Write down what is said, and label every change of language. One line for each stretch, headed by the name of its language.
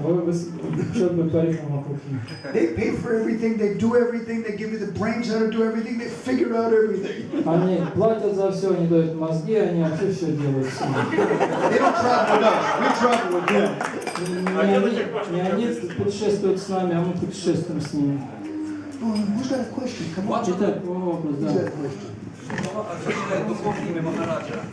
Russian: Вы что-то будет парикраму вокруг них.
English: They pay for everything, they do everything, they give you the brains how to do everything, they figure out everything.
Russian: Они платят за все, они дают мозги, они вообще все делают сами.
English: They don't travel with us, we travel with them.
Russian: Не они путешествуют с нами, а мы путешествуем с ними.
English: Who's got a question? Come on.
Russian: Итак, вопрос,
English: Who's got
Russian: да.
English: a question?
Russian: Духовное имя Махараджа.